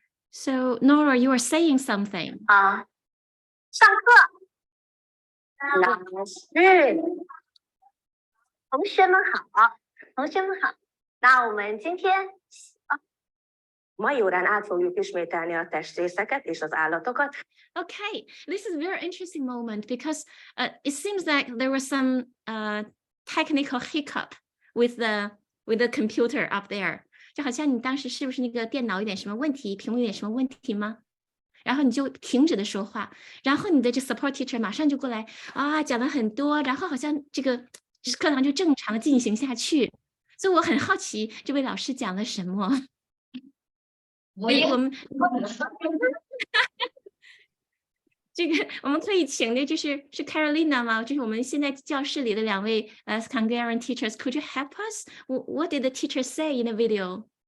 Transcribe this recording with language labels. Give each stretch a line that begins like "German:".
English: So Nora, you are saying something.
Chinese: 上课，老师，同学们好，同学们好。那我们今天
Hungarian: mai órán át fogjuk ismételni a testrészeket és az állatokat.
English: Okay, this is a very interesting moment because it seems like there was some technical hiccup with the computer up there.
Chinese: 就好像你当时是不是那个电脑有点什么问题，屏幕有点什么问题吗？然后你就停止的说话，然后你的这
English: support teacher
Chinese: 马上就过来啊，讲了很多，然后好像这个课堂就正常的进行下去。所以我很好奇这位老师讲了什么。我们这个我们可以请的是 Carolina 吗？就是我们现在教室里的两位
English: Hungarian teachers. Could you help us? What did the teacher say in the video?